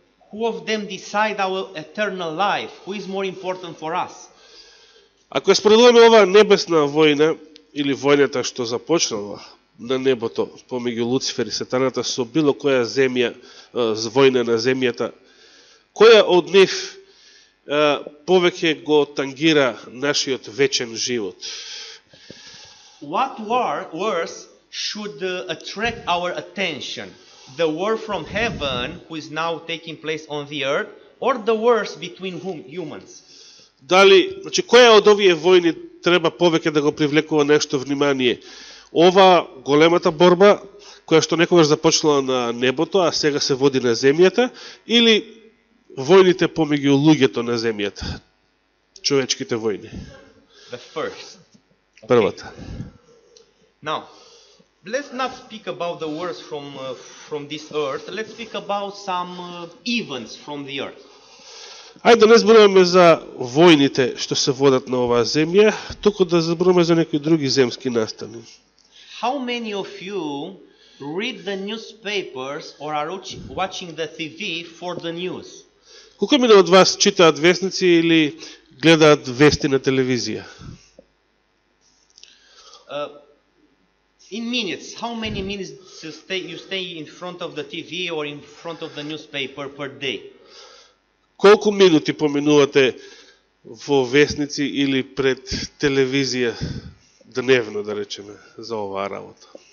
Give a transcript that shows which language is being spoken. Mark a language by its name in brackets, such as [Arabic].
[English] Who of them decide our eternal life? Who is more important for us? [Macedonian] ако ја споредуваме оваа небесна војна, или војната што започнала на небото помеѓу Луцифер и Сатаната со било која земја, војна на земјата, која од нив повеќе го тангира нашиот вечен живот. [English] What words should attract our attention? The war from heaven, who is now taking place on the earth, or the wars between humans? [Macedonian] Дали, значи, која од овие војни треба повеќе да го привлекува нешто внимание? Ова големата борба, која што некогаш започнала на небото, а сега се води на земјата, или војните помеѓу луѓето на земјата? Човечките војни. [English] The first. [Macedonian] Првата. [English] Now, let's not speak about the wars from this earth. Let's speak about some events from the earth. [Macedonian] Ајде да не зборуваме за војните што се водат на оваа земја, туку да зборуваме за некои други земски настани. [English] How many of you read the newspapers or are watching the TV for the news? [Macedonian] Колку мина од вас читаат вестници или гледаат вести на телевизија? [English] In minutes, how many minutes you stay in front of the TV or in front of the newspaper per day? [Macedonian] Колку минути поминувате во вестници или пред телевизија дневно, да речеме, за оваа работа?